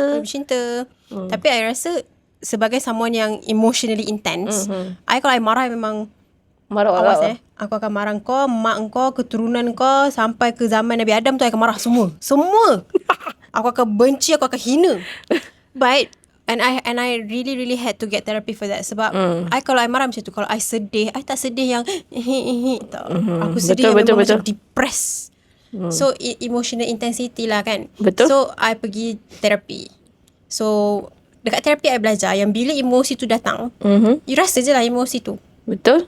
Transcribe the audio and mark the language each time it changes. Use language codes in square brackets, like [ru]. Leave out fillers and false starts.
[ms] Dia bercinta. Tapi I rasa sebagai someone yang [en] emotionally intense, [ms] I kalau I marah memang Marah awas orang. Aku akan marah kau, mak kau, keturunan kau, sampai ke zaman Nabi Adam tu I akan marah semua. Semua. Aku akan benci, aku akan hina. [en] But And I really had to get therapy for that. [ms] Sebab kalau I marah macam tu, kalau I sedih, I tak sedih yang tak. Aku sedih yang memang macam depressed. [en] So emotional intensity lah kan. [ms] Betul. So I pergi therapy. So dekat terapi I belajar yang bila emosi tu datang, you rasa je lah emosi tu. Betul.